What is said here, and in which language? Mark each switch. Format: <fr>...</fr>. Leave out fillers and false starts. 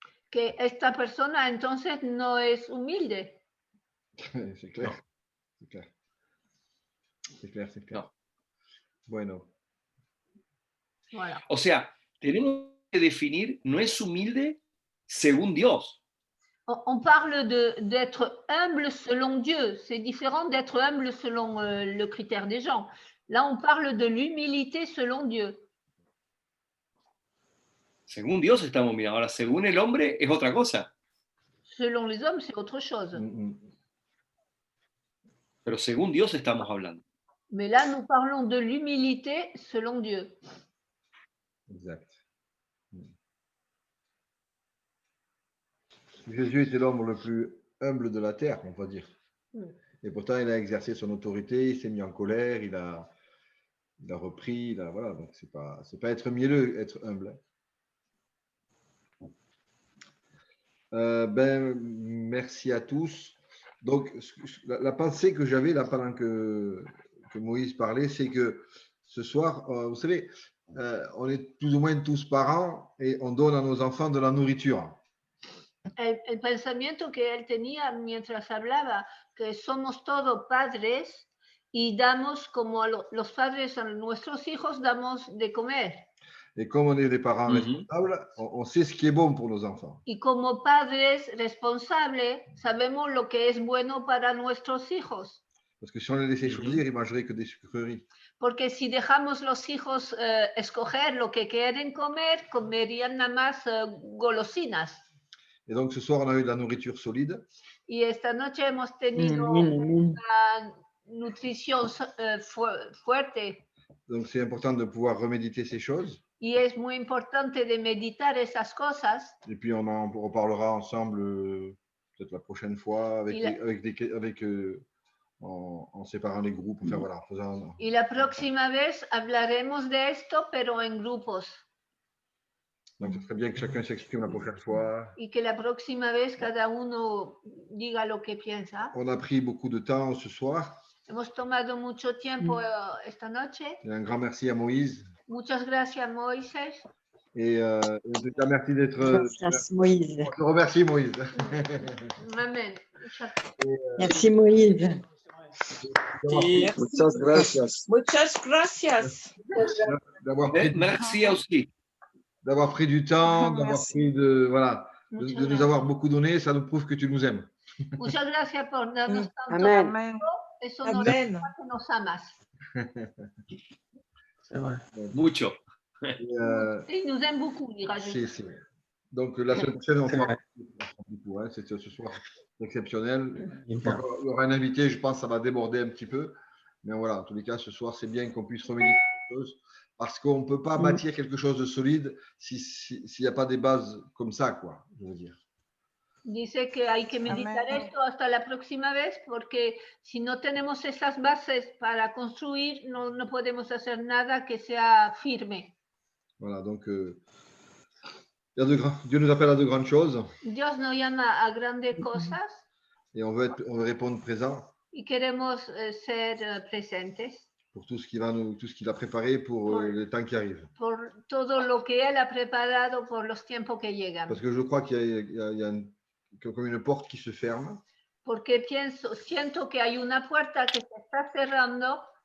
<es>Que esta persona entonces no es humilde.</es> <fr>C'est clair. C'est clair. C'est clair, c'est clair.</fr> <es>No. Bueno.</es> <fr>Voilà.</fr> <es>O sea, tenemos que definir, no es humilde según Dios.</es> <fr>On parle d'être humble selon Dieu. C'est différent d'être humble selon le critère des gens. Là, on parle de l'humilité selon Dieu.</fr> <es>Según Dios estamos mirando. Ahora, según el hombre es otra cosa.</es> <fr>Selon les hommes, c'est autre chose.</fr> <es>Pero según Dios estamos hablando.</es> <fr>Mais là, nous parlons de l'humilité selon Dieu. Exact. Jésus était l'homme le plus humble de la terre, on va dire. Et pourtant, il a exercé son autorité, il s'est mis en colère, il a repris, voilà. Donc, c'est pas être mielleux, être humble. Ben, merci à tous. Donc, la pensée que j'avais là pendant que Moïse parlait, c'est que ce soir, vous savez, on est plus ou moins tous parents et on donne à nos enfants de la nourriture.</fr> <es>El pensamiento que él tenía mientras hablaba, que somos todos padres y damos como los padres a nuestros hijos damos de comer.</es> <fr>Et comme on est des parents responsables, on sait ce qui est bon pour nos enfants.</fr> <es>Y como padres responsables, sabemos lo que es bueno para nuestros hijos.</es> <fr>Parce que si on les laissait choisir, ils mangeraient que des sucreries.</fr> <es>Porque si dejamos los hijos escoger lo que quieren comer, comerían nada más golosinas.</es> <fr>Et donc ce soir, on a eu de la nourriture solide.</fr> <es>Y esta noche hemos tenido una nutrición fuerte.</es> <fr>Donc c'est important de pouvoir reméditer ces choses.</fr> <es>Y es muy importante de meditar esas cosas.</es> <fr>Et puis on en reparlera ensemble peut-être la prochaine fois avec en séparant les groupes, enfin voilà, en faisant.</fr> <es>Y la próxima vez hablaremos de esto, pero en grupos.</es> <fr>Donc, ce serait bien que chacun s'exprime la prochaine fois.</fr> <es>Y que la próxima vez cada uno diga lo que piensa.</es> <fr>On a pris beaucoup de temps ce soir.</fr> <es>Hemos tomado mucho tiempo esta noche.</es> <fr>Et un grand merci à Moïse.</fr> <es>Muchas gracias, Moisés.</es> <fr>Et en tout cas, merci d'être. Merci Moïse. Je te remercie, Moïse. Amen. Merci Moïse.</fr> <es>Muchas gracias. Muchas gracias.</es> <fr>Merci aussi. D'avoir pris du temps, d'avoir Merci. pris de. Voilà.</fr> <es>Muchas</es> <fr>De nous</fr> <es>gracias.</es> <fr>avoir beaucoup donné, ça nous prouve que tu nous aimes.</fr> <es>Muchas gracias por darnos tanto. Amen. Amen. Eso nos Amen. demuestra que nos amas.</es> <fr>C'est vrai.</fr> <es>Mucho.</es> <fr>Et il nous aime beaucoup, dira-je. C'est. Donc la semaine prochaine, on fera du coup, hein, c'est ce soir exceptionnel. Il y aura un invité, je pense que ça va déborder un petit peu. Mais voilà, en tous les cas, ce soir, c'est bien qu'on puisse remédier quelque chose. Parce qu'on ne peut pas bâtir quelque chose de solide s'il n'y a pas des bases comme ça, quoi, je veux dire.</fr> <es>Dice que hay que meditar Amén. esto hasta la próxima vez porque si no tenemos esas bases para construir, no podemos hacer nada que sea firme.</es> <fr>Voilà, donc Dieu nous appelle à de grandes choses</fr> <es>Dios nos llama a grandes cosas</es> <fr>et on veut répondre présent</fr> <es>y queremos ser presentes</es> <fr>pour tout ce qu'il a préparé pour les temps qui arrivent.</fr> <es>por todo lo que Él ha preparado por los tiempos que llegan.</es> <fr>Parce que je crois qu'il y a comme une porte qui se ferme,</fr> <es>Porque siento que hay una puerta que se está cerrando</es>